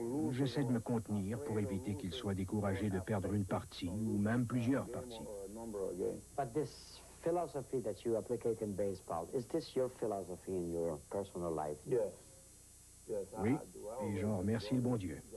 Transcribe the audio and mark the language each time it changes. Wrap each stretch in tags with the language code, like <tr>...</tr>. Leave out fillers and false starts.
<fr>J'essaie de me contenir pour éviter qu'il soit découragé de perdre une partie ou même plusieurs parties.</fr> <en>But this philosophy that you applicate in baseball, is this your philosophy in your personal life? Yes.</en> <fr>Oui, et j'en remercie le bon Dieu.</fr>